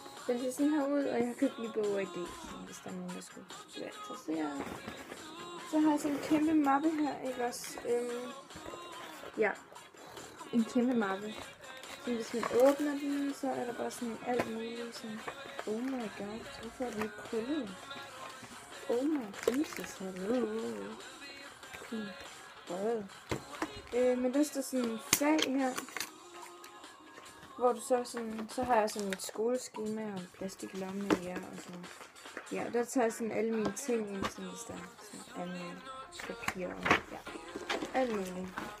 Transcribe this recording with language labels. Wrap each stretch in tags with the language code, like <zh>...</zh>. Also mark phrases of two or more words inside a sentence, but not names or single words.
<da>Den ser sådan her ud, og jeg har købt lige bog i det, hvis der er nogen, der skulle være interesseret. Så har jeg sådan en kæmpe mappe her, ikke også? Ja, en kæmpe mappe. Så hvis man åbner den, så er der bare sådan alt muligt. Sådan,</da> <en>oh my god,</en> <da>hvorfor er den ikke krøllet?</da> <en>Oh my Jesus, hello. Cool.</en> <da>Men der står sådan en fag her, hvor du så har jeg sådan et skoleskema og en plastiklomme i jer og sådan. Ja, der tager jeg sådan alle mine ting ind, sådan hvis der er sådan alle mine papirer og ja, alt muligt.</da>